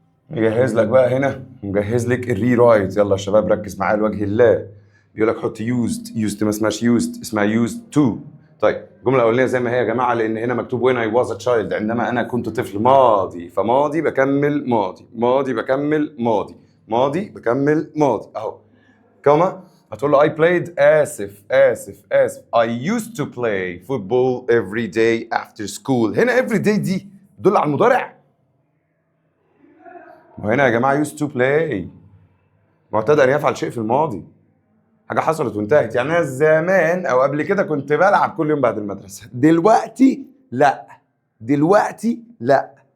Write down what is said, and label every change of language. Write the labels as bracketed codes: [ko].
[ar] مجهز لك بقى هنا، مجهز لك الري رايت. يلا يا شباب ركز معايا لوجه الله. بيقول لك حط used ما اسمهاش used، اسمها used to. طيب الجمله الاولانيه زي ما هي يا جماعه، لان هنا مكتوب [en] when I was a child، [ar] عندما انا كنت طفل، ماضي، فماضي بكمل ماضي، ماضي بكمل ماضي، ماضي بكمل ماضي اهو. كما هتقول له [en] I played، [ar] اسف [en] I used to play football every day after school. [ar] هنا [en] every day [ar] دي تدل على المضارع، وهنا يا جماعه [en] used to play [ar] معتاد ان يفعل شيء في الماضي، حاجه حصلت وانتهت. يعني انا زمان او قبل كده كنت بلعب كل يوم بعد المدرسه، دلوقتي لا، دلوقتي لا.